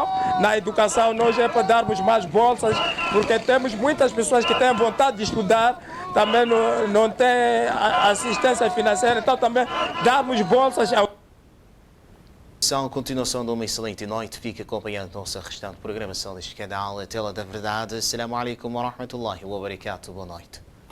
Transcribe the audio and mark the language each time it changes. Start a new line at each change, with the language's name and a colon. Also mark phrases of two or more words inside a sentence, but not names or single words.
Portuguese: Na educação, nós é para darmos mais bolsas, porque temos muitas pessoas que têm vontade de estudar, também não têm assistência financeira, então também darmos bolsas ao... A continuação de uma excelente noite. Fique acompanhando a nossa restante programação deste canal, a Tela da Verdade.
Arabic: السلام عليكم ورحمة الله وبركاته.
Portuguese: Boa noite.